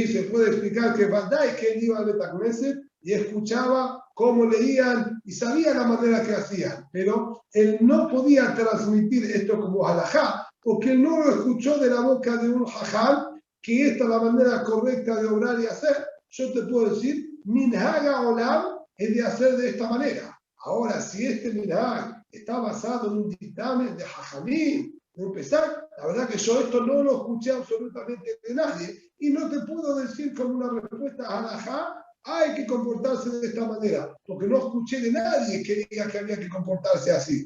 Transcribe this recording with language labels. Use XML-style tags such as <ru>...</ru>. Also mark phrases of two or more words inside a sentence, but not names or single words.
<es>Se puede explicar que Bandai, que él iba al</es> <he>בית כנסת</he> <es>y escuchaba cómo leían y sabía la manera que hacían, pero él no podía transmitir esto como halajá, porque él no lo escuchó de la boca de un jajam, que esta es la manera correcta de obrar y hacer. Yo te puedo decir,</es> <he>מנהג עולם</he> <es>es de hacer de esta manera. Ahora, si este minhag está basado en un dictamen de jajamín, de empezar, la verdad que yo esto no lo escuché absolutamente de nadie, y no te puedo decir como una respuesta halajá, hay que comportarse de esta manera, porque no escuché de nadie que diga que había que comportarse así.</es>